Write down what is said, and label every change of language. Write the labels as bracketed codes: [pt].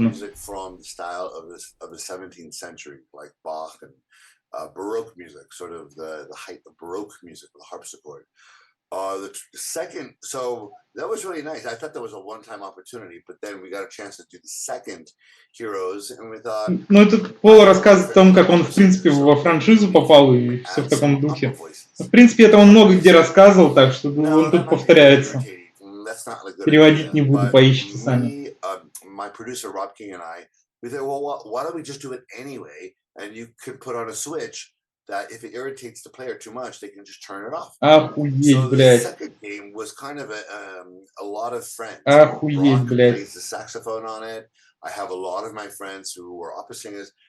[en] Music from the style of the 17th century, like Bach and Baroque music, sort of the height of Baroque music, the harpsichord. The second, so that was really nice. I thought that was a one-time opportunity, but then we got a chance to do the second Heroes, and we thought... [ru] Ну, этот Пол рассказывает о том, как он, в принципе, во франшизу попал, и все в таком духе. В принципе, это он много где рассказывал, так что он тут повторяется. Переводить не буду, поищите сами. [en] My producer, Rob King, and I, we said, well, why don't we just do it anyway? And you could put on a switch that if it irritates the player too much, they can just turn it off. [ru] Охуеть, блядь. [en] So the second game was kind of a lot of friends. [ru] Охуеть, блядь. [en] Plays the saxophone on it. I have a lot of my friends who were opera singers.